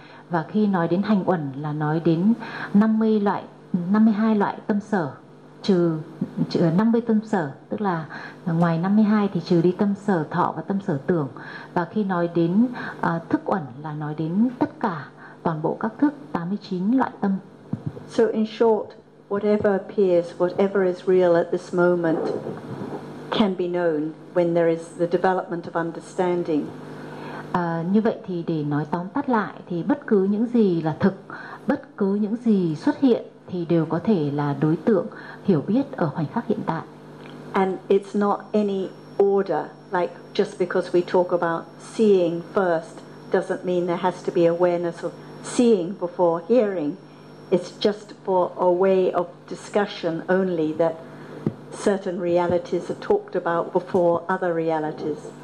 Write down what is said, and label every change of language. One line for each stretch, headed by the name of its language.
Vietnamese: Và khi nói đến hành uẩn là nói đến 52 loại tâm sở, trừ 50 tâm sở, tức là ngoài 52 thì trừ đi tâm sở thọ và tâm sở tưởng. Và khi nói đến thức uẩn là nói đến tất cả toàn bộ các thức, 89 loại tâm.
English: So in short, whatever appears, whatever is real at this moment can be known when there is the development of understanding.
Vietnamese: Như vậy thì để nói tóm tắt lại thì bất cứ những gì là thực, bất cứ những gì xuất hiện thì đều có thể là đối tượng hiểu biết ở khoảnh khắc hiện tại.
English: And it's not any order, like just because we talk about seeing first doesn't mean there has to be awareness of seeing before hearing. It's just for a way of discussion only that certain realities are talked about before other realities.